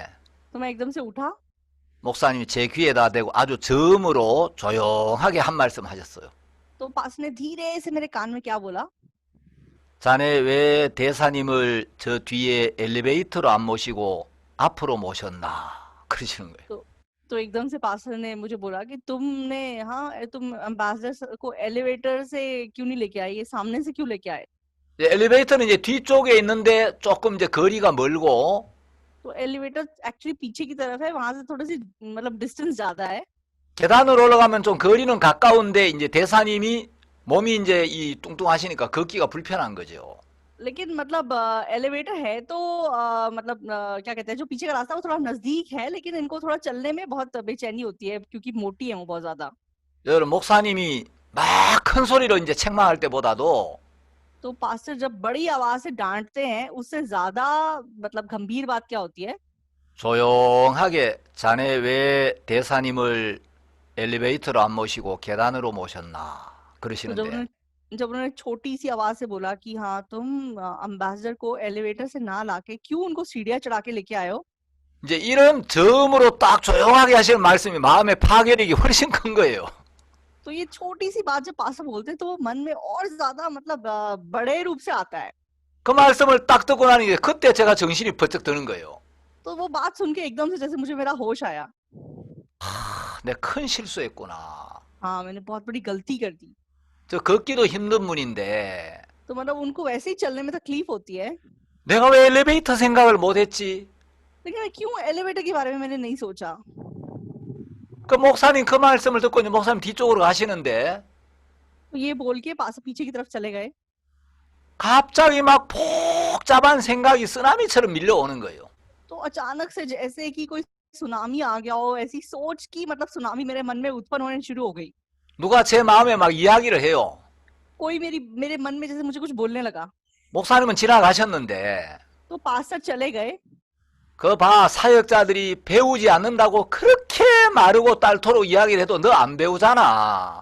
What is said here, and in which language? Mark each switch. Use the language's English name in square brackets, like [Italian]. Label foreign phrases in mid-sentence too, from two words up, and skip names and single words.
[Hindi] तो मैं एकदम से उठा, [Korean] 목사님이 제 귀에다 대고 아주 저음으로 조용하게 한 말씀 하셨어요. [Hindi] तो पास ने धीरे से मेरे कान में क्या बोला, [Korean] 자네 왜 대사님을 저 뒤에 엘리베이터로 안 모시고 앞으로 모셨나 그러시는 거예요. [Hindi] तो एकदम से पास्टर ने मुझे बोला कि तुमने, हाँ तुम एम्बेसडर को एलिवेटर से क्यों नहीं लेके आए, ये सामने से क्यों लेके आए। [Korean] 이제 엘리베이터는 이제 뒤쪽에 있는데 조금 이제 거리가 멀고 [Hindi] तो [English] elevator actually [Hindi] पीछे की तरफ है, वहां से थोड़ी सी मतलब डिस्टेंस ज्यादा है। [Korean] 계단으로 올라가면 좀 거리는 가까운데 이제 대사님이 몸이 이제 이 뚱뚱하시니까 걷기가 불편한 거죠. [Hindi] लेकिन मतलब एलिवेटर है तो मतलब क्या कहते हैं, जो पीछे का रास्ता वो थोड़ा नजदीक है, लेकिन इनको थोड़ा चलने में बहुत बेचैनी होती है क्योंकि मोटी है वो बहुत ज्यादा। [Korean] 여러분 목사님이 막 큰 소리로 이제 책망할 때보다도 [Hindi] तो पास्टर जब बड़ी आवाज से डांटते हैं उससे ज्यादा मतलब गंभीर बात क्या होती है, [Korean] 조용하게 자네 왜 대사님을 엘리베이터로 안 모시고 계단으로 모셨나 [Hindi] तो [Korean] 그러시는데 [Hindi] जब उन्होंने छोटी सी आवाज से बोला कि हाँ तुम एम्बेसडर को एलिवेटर से ना लाके क्यों उनको सीढ़ियां चढ़ा के लेके आए हो, [Korean] 이제 이런 저음으로 딱 조용하게 하시는 말씀이 마음의 파괴력이 훨씬 큰 거예요. [Hindi] तो ये छोटी सी बात जब पास्टर बोलते हैं तो वो मन में और ज्यादा मतलब बड़े रूप से आता है। [Korean] 그 말씀을 딱 듣고 나니 그때 제가 정신이 번쩍 드는 거예요. [Hindi] तो वो बात सुन के एकदम से जैसे मुझे मेरा होश आया, [Korean] 내가 큰 실수했구나. [Hindi] हाँ मैंने बहुत बड़ी गलती कर दी। [Korean] 저 걷기도 힘든 분인데 [Hindi] तो मतलब उनको वैसे ही चलने में तकलीफ होती है, [Korean] 내가 왜 엘리베이터 생각을 못했지? [Hindi] लेकिन मैं क्यों एलिवेटर के बारे में मैंने नहीं सोचा। [Korean] 그 목사님 그 말씀을 듣고 이제 목사님 뒤쪽으로 가시는데 [Hindi] तो ये बोल के पास पीछे की तरफ चले गए, [Korean] 갑자기 막 복잡한 생각이 쓰나미처럼 밀려오는 거예요. [Hindi] तो अचानक से जैसे कि कोई सुनामी आ गया हो, ऐसी सोच की मतलब सुनामी मेरे मन में उत्पन्न होने शुरू हो गई। [Korean] 누가 제 마음에 막 이야기를 해요. [Hindi] कोई मेरे मन में जैसे मुझे कुछ बोलने लगा। [Korean] 목사님은 지나가셨는데 [Hindi] तो पास्टर चले गए, [Korean] 그 봐 사역자들이 배우지 않는다고 그렇게 마르고 딸토록 이야기를 해도 너 안 배우잖아.